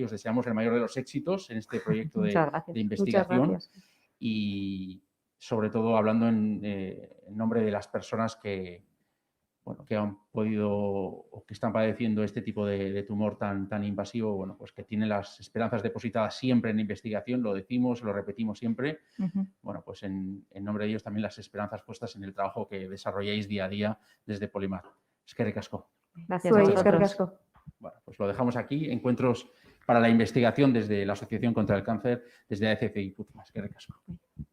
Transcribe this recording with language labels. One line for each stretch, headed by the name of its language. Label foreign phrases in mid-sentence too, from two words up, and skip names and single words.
Spanish: Os deseamos el mayor de los éxitos en este proyecto de investigación y sobre todo hablando en nombre de las personas que han podido o que están padeciendo este tipo de tumor tan invasivo, pues que tienen las esperanzas depositadas siempre en investigación, lo decimos, lo repetimos siempre. Pues en nombre de ellos también las esperanzas puestas en el trabajo que desarrolláis día a día desde Polymath.
Basque: Eskerrik asko.
Spanish: Gracias a vosotros. Bueno, pues lo dejamos aquí. Encuentros para la investigación desde la Asociación contra el Cáncer, desde AECC Guipúzcoa.
Basque: Eskerrik asko.